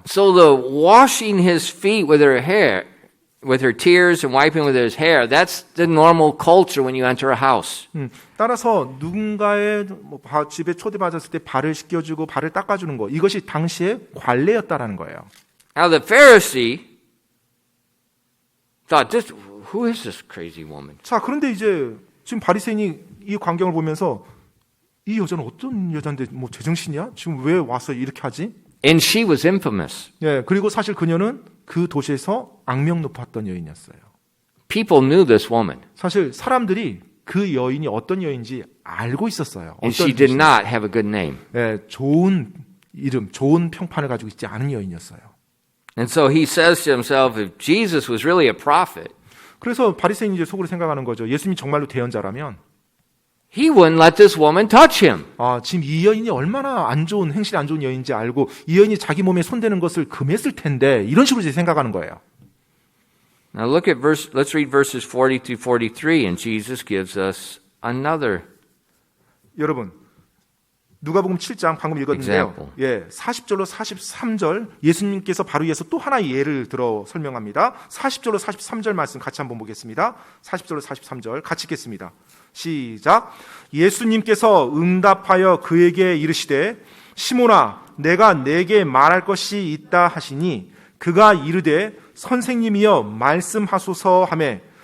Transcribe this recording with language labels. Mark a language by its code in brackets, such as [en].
[en] So the washing his feet with her hair, with her tears and wiping with his hair, that's the normal culture when you enter a house. [ko] 따라서 누군가의 집에 초대받았을 때 발을 씻겨주고 발을 닦아주는 거 이것이 당시의 관례였다라는 거예요. [en] Now the Pharisee thought, who is this crazy woman? [ko] 자, 그런데 이제 지금 바리새인이 이 광경을 보면서 이 여자는 어떤 여자인데 뭐 제정신이야? 지금 왜 와서 이렇게 하지? [en] And she was infamous. [ko] 예, 그리고 사실 그녀는 그 도시에서 악명 높았던 여인이었어요. [en] People knew this woman, [ko] 사실 사람들이 그 여인이 어떤 여인인지 알고 있었어요. [en] and she did not have a good name. [ko] 예, 좋은 이름, 좋은 평판을 가지고 있지 않은 여인이었어요. [en] And so he says to himself, if Jesus was really a prophet, [ko] 그래서 바리새인이 이제 속으로 생각하는 거죠. 예수님이 정말로 대언자라면 [en] he wouldn't let this woman touch him. [ko] 지금 이 여인이 얼마나 안 좋은 행실이 안 좋은 여인인지 알고 이 여인이 자기 몸에 손대는 것을 금했을 텐데 이런 식으로 이제 생각하는 거예요. [en] Now look at let's read verses 40 through 43, and Jesus gives us another [ko] 여러분, 누가복음 7장 방금 읽었는데요. [en] example. [ko] 예, 40절로 43절 예수님께서 바로 이어서 또 하나의 예를 들어 설명합니다. 40절로 43절 말씀 같이 한번 보겠습니다. 40절로 43절 같이 읽겠습니다. 시작. 예수님께서 응답하여 그에게 이르시되 시몬아 내가 네게 말할 것이 있다 하시니 그가 이르되 선생님이여 말씀하소서 하매